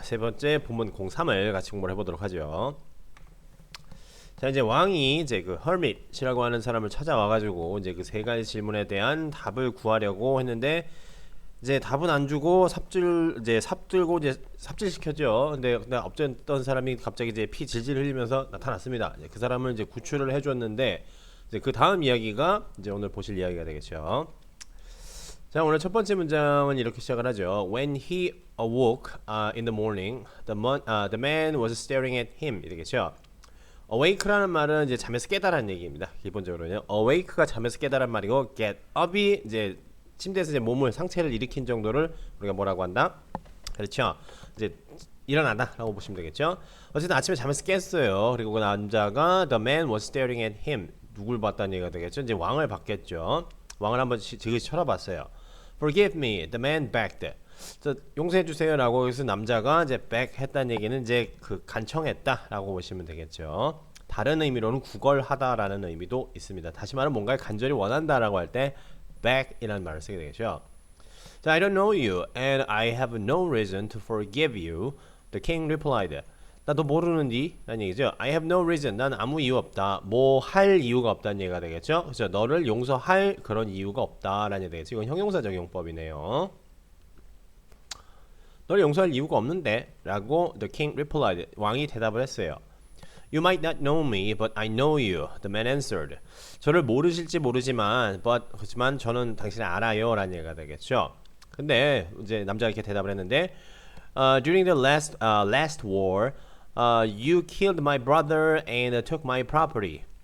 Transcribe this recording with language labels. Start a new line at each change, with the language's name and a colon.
Korean: 세 번째 본문 03을 같이 공부를 해보도록 하죠. 자, 이제 왕이 이제 그 hermit이라고 하는 사람을 찾아와가지고 이제 그 세 가지 질문에 대한 답을 구하려고 했는데 이제 답은 안 주고 삽들고 이제 삽질시켰죠. 근데 어떤 사람이 갑자기 이제 피 질질 흘리면서 나타났습니다. 이제 그 사람을 이제 구출을 해줬는데 이제 그 다음 이야기가 이제 오늘 보실 이야기가 되겠죠. 자, 오늘 첫 번째 문장은 이렇게 시작을 하죠.
English: When he awoke in the morning, the man was staring at him.
Korean: 이렇게죠. awake라는 말은 이제 잠에서 깨달은 얘기입니다. 기본적으로요. awake가 잠에서 깨달은 말이고, get up이 이제 침대에서 이제 몸을 상체를 일으킨 정도를 우리가 뭐라고 한다? 그렇죠. 이제 일어나다라고 보시면 되겠죠. 어쨌든 아침에 잠에서 깼어요. 그리고 그 남자가
English: the man was staring at him.
Korean: 누굴 봤다는 얘기가 되겠죠. 이제 왕을 봤겠죠. 왕을 한번 지그시 쳐다봤어요.
English: Forgive me, the man begged.
Korean: 용서해 주세요라고 해서 남자가 이제 beg 했다는 얘기는 이제 그 간청했다라고 보시면 되겠죠. 다른 의미로는 구걸하다라는 의미도 있습니다. 다시 말하면 뭔가를 간절히 원한다라고 할 때 beg이라는 말을 쓰게 되겠죠.
English: 자, I don't know you and I have no reason to forgive you. The king replied.
Korean: 나 너 모르는디? 라는 얘기죠.
English: I have no reason.
Korean: 난 아무 이유 없다. 뭐 할 이유가 없다는 얘기가 되겠죠. 그렇죠. 너를 용서할 그런 이유가 없다라는 얘기가 되겠죠. 이건 형용사 적용법이네요. 너를 용서할 이유가 없는데 라고
English: the king replied.
Korean: 왕이 대답을 했어요.
English: You might not know me, but I know you. The man answered.
Korean: 저를 모르실지 모르지만 그렇지만 저는 당신을 알아요 라는 얘기가 되겠죠. 근데 이제 남자가 이렇게 대답을 했는데
English: During the last war you killed my brother and took my property.